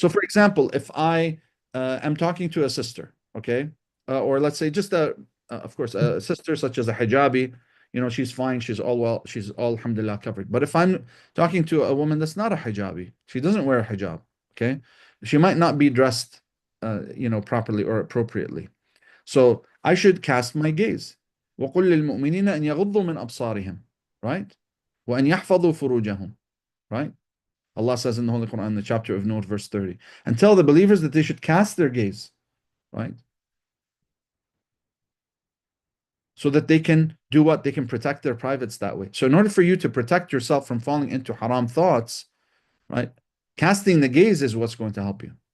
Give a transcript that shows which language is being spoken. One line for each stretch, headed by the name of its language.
English: So for example, if I am talking to a sister, okay, or let's say just of course, a sister such as a hijabi, she's fine, she's all well, she's all alhamdulillah covered. But if I'm talking to a woman that's not a hijabi, she doesn't wear a hijab, okay, she might not be dressed, properly or appropriately. So I should cast my gaze.
Arabic: وَقُلْ لِلْمُؤْمِنِينَ أَنْ يَغُضُّوا مِنْ أَبْصَارِهِمْ, right? وَأَنْ يَحْفَظُوا فُرُوجَهُمْ, right?
English: Allah says in the Holy Quran, in the chapter of Note, verse 30, and tell the believers that they should cast their gaze, right? So that they can do what? They can protect their privates that way. So in order for you to protect yourself from falling into haram thoughts, right, casting the gaze is what's going to help you.